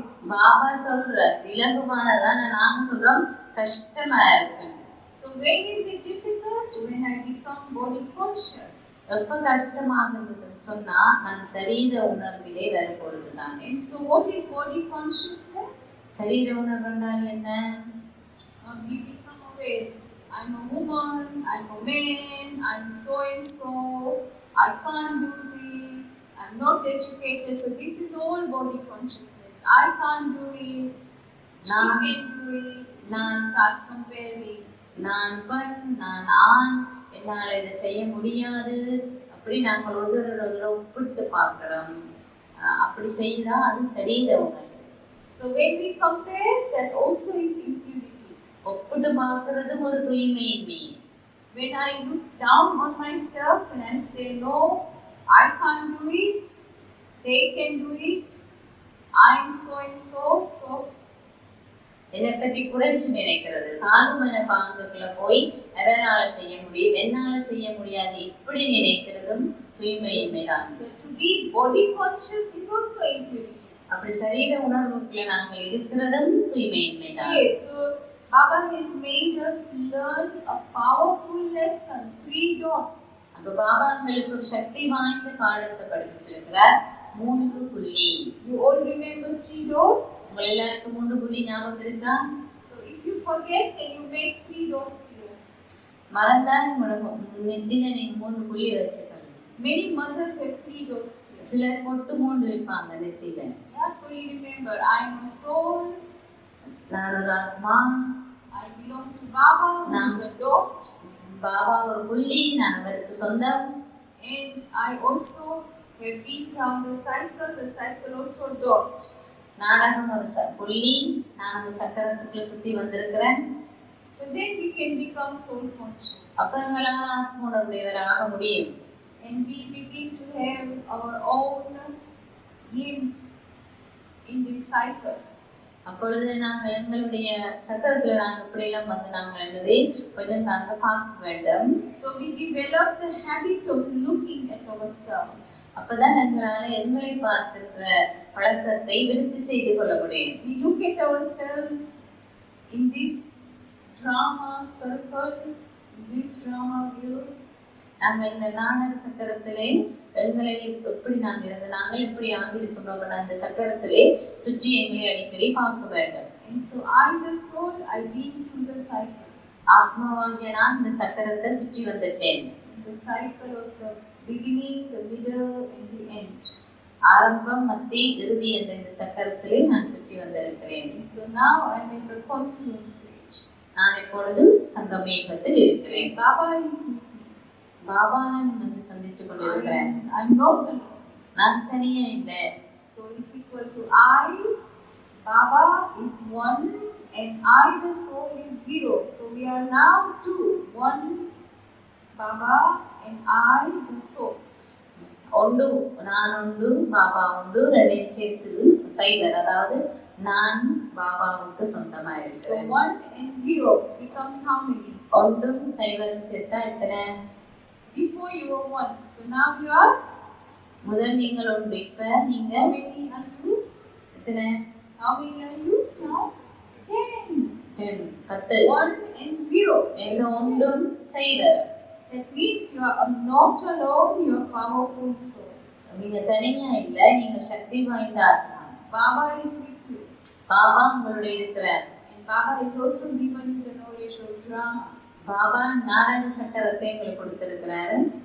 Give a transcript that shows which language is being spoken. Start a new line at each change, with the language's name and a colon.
Tamil: பாபா சொல்றார் இலகுவானதான், நாங்க சொல்றோம் கஷ்டமா இருக்கு.
English: So when is it difficult? When I become body conscious.
Tamil: எப்ப கஷ்டமாகுதுன்னு சொன்னா நான் சரீர உணர்விலே வரும் பொழுதுதான்.
English: And so what is body consciousness?
Tamil: சரீர உணர்வு என்றால் என்ன?
English: We become aware. I'm a woman, I'm a man, I'm so and so, I can't do this, I'm not educated. So this is all body consciousness. I can't do it, she can do it. Now start comparing.
Tamil: நான் பெண், நான் ஆண், என்னால் இதை செய்ய முடியாது, அப்படி நாங்கள் ஒருத்தரோட ஒப்பிட்டு பார்க்கிறோம். அப்படி செய்தா அது சரீர உணர்வு.
English: So when we compare, that also is impurity.
Tamil: ஒப்பிட்டு பார்க்கிறது ஒரு தூய்மையின்மை.
English: When I look down on myself and I say no, I can't do it, they can do it, I am so and so, so
Tamil: என்னை பற்றி குறைச்சு நினைக்கிறது, தாழ்வுமன பாங்குக்குள்ள போய் எதனால செய்ய முடியும், என்னால செய்ய முடியாது, இப்படி நினைக்கிறதும் தூய்மையின்மைதான்.
English: So to be body conscious is also impurity.
Tamil: அப்படி சரீர உணர்வுக்குள்ள நாங்கள் இருக்கிறதும் தூய்மையின்மைதான்.
English: So Baba has made us learn a powerful lesson, 3 dots.
Tamil: அப்ப பாபா எங்களுக்கு ஒரு சக்தி வாய்ந்த பாடத்தை படிப்பிச்சிருக்கிறார். 3 புள்ளி.
English: You all remember 3 dots?
Tamil: உங்க எல்லாருக்கும் 3 புள்ளி ஞாபகம் இருக்கா?
English: So if you forget, then you make 3 dots here.
Tamil: மறந்தா நெத்தில நீங்க 3 புள்ளி வச்சுக்கணும்.
English: Many mothers have 3 dots here.
Tamil: சிலர் மொட்டு 3 வைப்பாங்க நெத்தில.
English: Yeah, so you remember, I am a soul.
Tamil: நான் ஒரு ஆத்மா.
English: I belong to Baba. There is a dot.
Tamil: Baba ஒரு புள்ளி, நான் அவருக்கு சொந்தம்.
English: And I also have been around the cycle also dot.
Tamil: நாடகம் ஒரு புள்ளி, நான் அந்த சக்கரத்துக்குள்ள சுத்தி வந்திருக்கிறேன்.
English: So then we can become soul conscious.
Tamil: அப்ப எங்களால் ஆத்ம உணர்வுடையவராக முடியும்.
English: And we begin to have our own glimpse in this cycle.
Tamil: அப்பொழுது நாங்கள் எங்களுடைய சக்கரத்துல நாங்கள் இப்படியெல்லாம் வந்து நாங்கள் என்பதை கொஞ்சம் நாங்கள் பார்க்க வேண்டும்.
English: So we develop the habit of looking at ourselves.
Tamil: அப்பதான் எங்களால் எங்களை பார்க்கின்ற பழக்கத்தை விருத்தி செய்து கொள்ள முடியும்.
English: We look at ourselves in this drama circle, in this drama view.
Tamil: நாங்கள் இந்த நாடக சக்கரத்திலே எங்களை எப்படி நாங்கள் எப்படி ஆகியிருக்கிறோம் அந்த சக்கரத்திலே சுற்றி எங்களை அடிக்கடி பார்க்க வேண்டும்.
English: And so I, the soul, I've been through the cycle.
Tamil: ஆத்மாவாகிய நான் இந்த சக்கரத்தை சுற்றி வந்துட்டேன்.
English: The cycle of the beginning, the middle, and the end.
Tamil: ஆரம்பம், மத்தி, இறுதி என்ற இந்த சக்கரத்திலே நான் சுற்றி வந்திருக்கிறேன்.
English: So now I'm in the confluence stage.
Tamil: நான் இப்பொழுது சங்கமேகத்தில் இருக்கிறேன்.
English: Baba is with me.
Tamil: Baba நான் வந்து சந்திச்சு கொண்டிருக்கிறேன்.
English: I'm not alone.
Tamil: நான் தனியா இல்லை.
English: So it's equal to I, Baba is 1, and I, the soul, is 0. So we are now 2. 1, Baba, and I, the soul.
Tamil: ஒன்று நான் உண்டு, பாபா உண்டு, ரெண்டையும் சேர்த்து சைடர், அதாவது நான் பாபாவுக்கு சொந்தமாக இருக்கிறேன்.
English: So 1 and 0 becomes how many?
Tamil: ஒன்றும் சைவரும் சேர்த்தா எத்தனை?
English: Before you were 1. So now you are?
Tamil: முதல் நீங்கள் ஒன்று, இப்ப நீங்க
English: How many are you?
Tamil: எத்தனை?
English: How many are you now? 10. 10, 10. 1 and 0.
Tamil: என்ன ஒன்றும் சைவர்.
English: That means you are not alone, you are powerful soul.
Tamil: நீங்க தனியா இல்ல, நீங்க சக்தி வாய்ந்த ஆத்மா.
English: Baba is with you.
Tamil: Baba உங்களுடைய இருக்கிறார்.
English: And Baba is also given you the knowledge of drama.
Tamil: Baba நாடக சக்கரத்தை உங்களுக்கு கொடுத்திருக்கிறாரு.